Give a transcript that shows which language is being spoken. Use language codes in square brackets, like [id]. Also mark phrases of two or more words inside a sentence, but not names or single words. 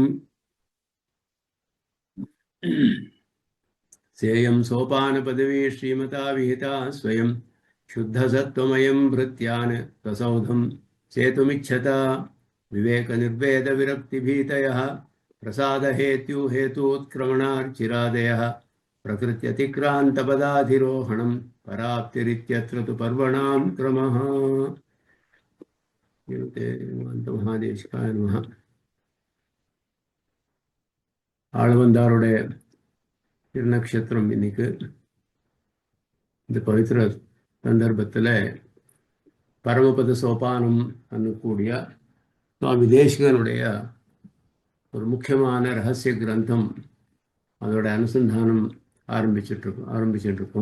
[sa] सेयं सोपानपदवी श्रीमता विहिता स्वयं शुद्धसत्त्वमयं भृत्यान् प्रसौधं सेतुमिच्छता विवेकनिर्वेदविरक्तिभीतयः प्रसादहेत्युहेतूत्क्रमणार्चिरादयः प्रकृत्यतिक्रान्तपदाधिरोहणं पराप्तिरित्यत्र तु पर्वणां क्रमः. महादेशिकाय नमः. [ta] ஆளவந்தாருடைய திருநக்ஷத்திரம் இன்னைக்கு. இந்த பவித்திர சந்தர்ப்பத்தில் பரமபத சோபானம் அன்னக்கூடிய சுவாமி தேசிகனுடைய ஒரு முக்கியமான ரகசிய கிரந்தம், அதோட அனுசந்தானம் ஆரம்பிச்சுட்டு இருக்கோம்.